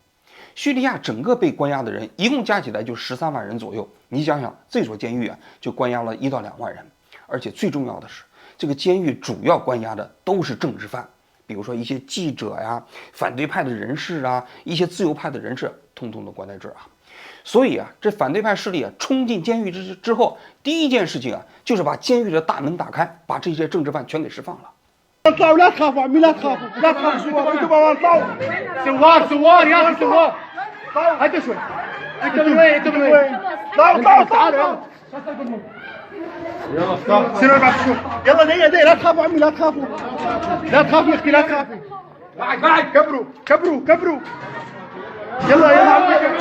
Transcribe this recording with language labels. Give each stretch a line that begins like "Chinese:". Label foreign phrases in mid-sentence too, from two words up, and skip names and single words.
Chinese: 叙利亚整个被关押的人一共加起来就13万人左右，你想想这所监狱就关押了1到2万人，而且最重要的是，这个监狱主要关押的都是政治犯，比如说一些记者反对派的人士一些自由派的人士，通通都关在这儿所以这反对派势力冲进监狱之后，第一件事情就是把监狱的大门打开，把这些政治犯全给释放了。
Arabic: اطلعوا لا تخافوا عمي لا تخافوا لا تخافوا سوار انتوا ما اطلعوا سوار يا اخي سوار هدوا شوي انتوا من وين انتوا من وين اطلعوا تعالوا يلا سيروا اربع شهور يلا دقيقه لا تخافوا عمي لا تخافوا لا تخافي يا اختي لا تخافي بعد كبروا يلا عمي